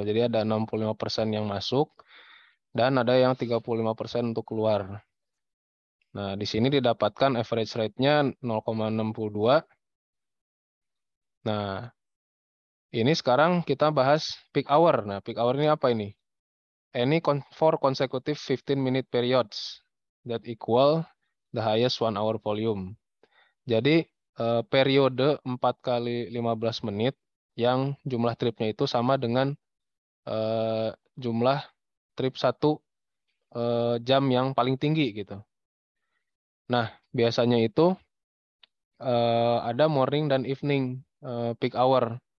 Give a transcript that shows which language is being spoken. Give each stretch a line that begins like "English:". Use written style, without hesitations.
Indonesian: Jadi ada 65% yang masuk dan ada yang 35% untuk keluar. Nah, di sini didapatkan average rate-nya 0,62. Nah, ini sekarang kita bahas peak hour. Nah, peak hour ini apa ini?
English: Any for consecutive 15-minute periods that equal the highest 1 hour volume.
Indonesian: Jadi periode 4 kali 15 menit yang jumlah tripnya itu sama dengan jumlah trip 1 jam yang paling tinggi gitu. Nah, biasanya itu ada morning dan evening peak hour.